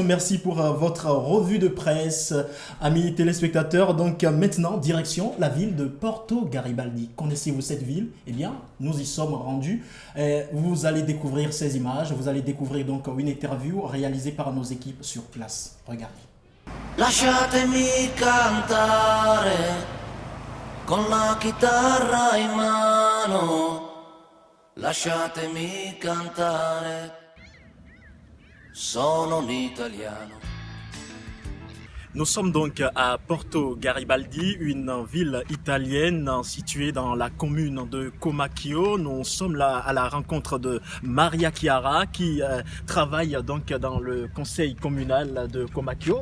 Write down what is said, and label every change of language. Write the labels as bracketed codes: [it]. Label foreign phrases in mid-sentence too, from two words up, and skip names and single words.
[fr] Merci pour votre revue de presse, amis téléspectateurs. Donc maintenant, direction la ville de Porto Garibaldi. Connaissez-vous cette ville? Eh bien, nous y sommes rendus. Vous allez découvrir ces images. Vous allez découvrir donc une interview réalisée par nos équipes sur place. Regardez. [it] Lasciatemi cantare con la chitarra in mano. Lasciatemi cantare, sono un italiano. [fr] Nous sommes donc à Porto Garibaldi, une ville italienne située dans la commune de Comacchio. Nous sommes là à la rencontre de Maria Chiara qui travaille donc dans le conseil communal de Comacchio.